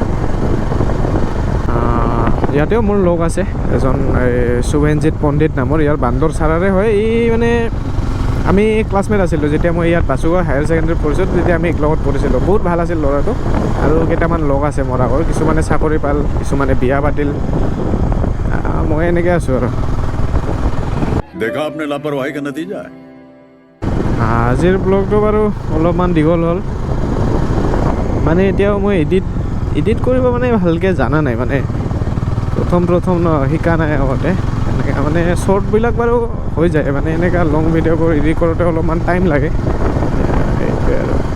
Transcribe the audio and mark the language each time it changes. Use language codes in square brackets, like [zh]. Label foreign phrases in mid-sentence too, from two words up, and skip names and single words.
[as] ইয়াতেও মোৰ লগ আছে এজন শুভেনজিৎ পণ্ডিত নামৰ ইয়াৰ বান্দৰ চাৰাৰে হয় এই মানে আমি ক্লাছমেট আছিলোঁ যেতিয়া মই ইয়াত বাসুগাঁও হায়াৰ ছেকেণ্ডেৰীত পঢ়িছিলোঁ তেতিয়া আমি লগত পঢ়িছিলোঁ বহুত ভাল আছিল ল'ৰাটো আৰু কেইটামান লগ আছে মোৰ আগৰ কিছুমানে চাকৰি পাল কিছুমানে বিয়া পাতিল মই এনেকৈ আছোঁ আৰু [hi] देखा आपने लापरवाही का नतीजा है [as] আজিৰ ব্লগটো বাৰু অলপমান দীঘল হ'ল মানে এতিয়াও মই এডিট কৰিব মানে ভালকৈ জানা নাই মানে প্ৰথম ন শিকা নাই আগতে এনেকৈ মানে শ্বৰ্টবিলাক বাৰু হৈ যায় মানে এনেকুৱা লং ভিডিঅ'বোৰ এডিট কৰোঁতে অলপমান টাইম লাগে সেইটোৱে আৰু